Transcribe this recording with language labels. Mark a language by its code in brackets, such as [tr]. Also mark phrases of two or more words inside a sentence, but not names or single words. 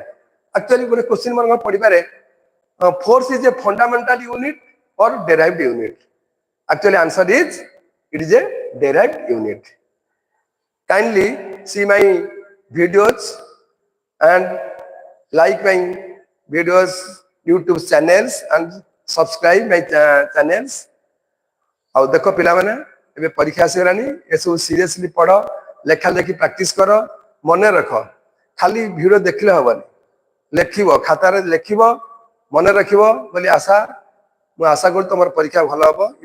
[en] Actually, one question man padibare, force is a fundamental unit or derived unit? Actually, answer is, it is a derived unit. Kindly see my videos and like my videos YouTube channels and subscribe my channels. [or] ଆଉ ଦେଖ ପିଲାମାନେ, ଏବେ ପରୀକ୍ଷା ଆସିଗଲାଣି, ଏସବୁ ସିରିୟସଲି ପଢ, ଲେଖା ଲେଖି ପ୍ରାକ୍ଟିସ କର, ମନେ ରଖ। ଖାଲି ଭିଡ଼ିଓ ଦେଖିଲେ ହବନି, ଲେଖିବ, ଖାତାରେ ଲେଖିବ, ମନେ ରଖିବ ବୋଲି ଆଶା। ମୁଁ ଆଶା କରୁଛି ତମର ପରୀକ୍ଷା ଭଲ ହବ।